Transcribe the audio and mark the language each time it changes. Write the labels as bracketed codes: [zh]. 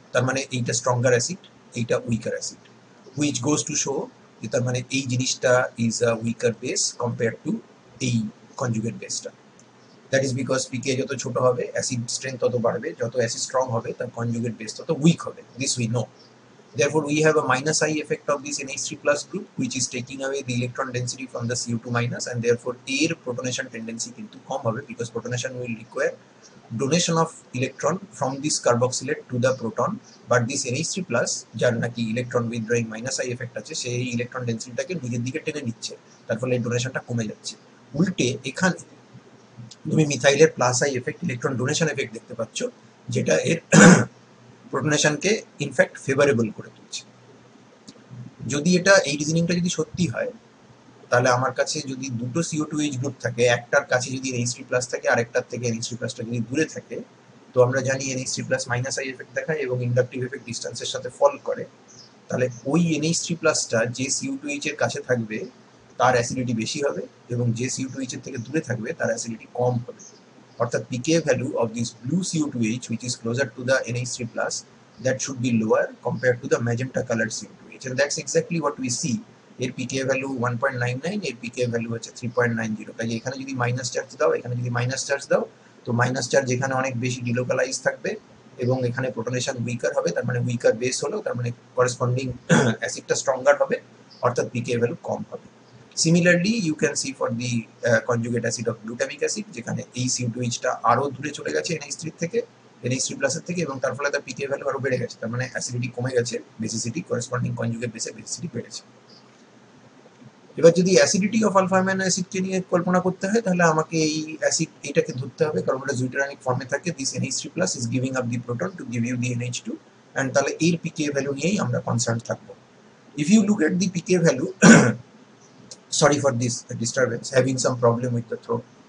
[bn] তার মানে এইটা স্ট্রঙ্গার অ্যাসিড, এইটা weaker acid, [en] which goes to show [bn] যে তার মানে এই জিনিসটা is a weaker base compare to এই কনজুগেট বেসটা। [en] that is because [bn] পিকে যত ছোট হবে অ্যাসিড স্ট্রেংথ তত বাড়বে, যত অ্যাসিড স্ট্রং হবে তার কনজুগেট বেস তত উইক হবে। [en] This we know. Therefore, we have a minus I effect of this NH3+ group, which is taking away the electron density from the CO2-, and therefore air protonation tendency কিন্তু কম হবে, because protonation will require donation of electron from this carboxylate to the proton, but this NH3+, যার নাকি electron withdrawing minus I effect আছে, সেই electron density-টাকে [bn] নিজের দিকে টেনে নিচ্ছে, তার ফলে ডোনেশনটা কমে যাচ্ছে। উল্টে এখানে তুমি মিথাইলের plus I effect, electron donation effect দেখতে পাচ্ছ, যেটা এর প্রোটনেশনকে ইনফ্যাক্ট ফেভারেবল করে তুলছে। যদি এটা এই রিজনিংটা যদি সত্যি হয়, তাহলে আমার কাছে যদি দুটো CO2H গ্রুপ থাকে, একটার কাছে যদি NH3+ থাকে, আরেকটার থেকে NH3+টা যদি দূরে থাকে, তো আমরা জানি NH3+ মাইনাস আই এফেক্ট দেখায় এবং ইন্ডাকটিভ এফেক্ট ডিস্টেন্সের সাথে ফল করে। তাহলে ওই NH3+টা যে CO2H এর কাছে থাকবে তার অ্যাসিডিটি বেশি হবে, এবং যে CO2H এর থেকে দূরে থাকবে তার অ্যাসিডিটি কম হবে। অর্থাৎ [en] PK value of this blue CO2H, which is closer to the NH3+, that should be lower compared to the magenta colored CO2H, and that's exactly what we see. [bn] এর পিকে ভ্যালু 1.99, এর পিকে ভ্যালু হচ্ছে 3.90। তাই এখানে যদি মাইনাস চার্জ দাও, এখানে যদি minus charge দাও, তো মাইনাস চার্জ এখানে অনেক বেশি ডিলোকালাইজ থাকবে এবং এখানে প্রোটনেশন উইকার হবে, তার মানে উইকার বেস হলো, তার মানে করসপন্ডিং অ্যাসিডটা স্ট্রঙ্গার হবে, অর্থাৎ পিকে ভ্যালু কম হবে। [en] similarly you can see for the conjugate acid of glutamic acid, [bn] যেখানে এই CO2H-টা আরো দূরে চলে গেছে NH3 থেকে, NH3+ থেকে, এবং তার ফলে তার পিকে ভ্যালু আরো বেড়ে গেছে, তার মানে অ্যাসিডিটি কমে গেছে, বেসিসিটি করসপন্ডিং কনজুগেট বেসে বেসিসিটি বেড়েছে। এবার যদি অ্যাসিডিটি অফ আলফা অ্যামাইনো অ্যাসিডকে নিয়ে কল্পনা করতে হয়, তাহলে আমাকে এই অ্যাসিড এইটাকে ধরতে হবে, কারণ এটা জুইটারানিক ফর্মে থাকে। [en] this NH3+ is giving up the proton to give you the NH2, and [bn] তাহলে এর পিকে ভ্যালু নিয়েই আমরা কনসার্ন থাকবো। [en] If you look at the pK value, sorry for this disturbance, having some problem with the throat.